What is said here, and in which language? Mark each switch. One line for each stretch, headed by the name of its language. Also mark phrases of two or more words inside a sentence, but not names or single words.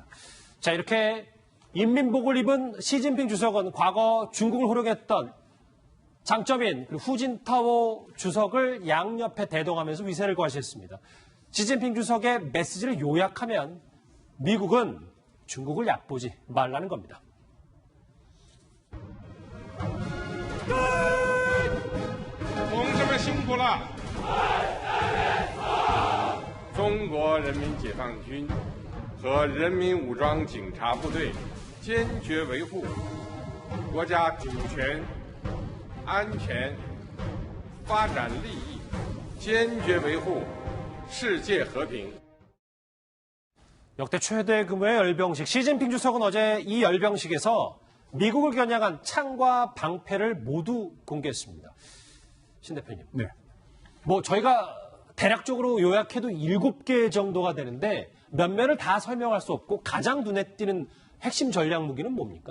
Korean: 자, 이렇게 인민복을 입은 시진핑 주석은 과거 중국을 호령했던 장점인 후진타오 주석을 양옆에 대동하면서 위세를 과시했습니다. 시진핑 주석의 메시지를 요약하면 미국은 중국을 얕보지 말라는 겁니다.
Chinese: 同志们辛苦了！中国人民解放军和人民武装警察部队坚决维护国家主权、安全、发展利益，坚决维护世界和平。
Korean: 역대 최대 규모의 열병식. 시진핑 주석은 어제 이 열병식에서 미국을 겨냥한 창과 방패를 모두 공개했습니다. 신 대표님. 네. 뭐 저희가 대략적으로 요약해도 7개 정도가 되는데 몇몇을 다 설명할 수 없고 가장 눈에 띄는 핵심 전략 무기는 뭡니까?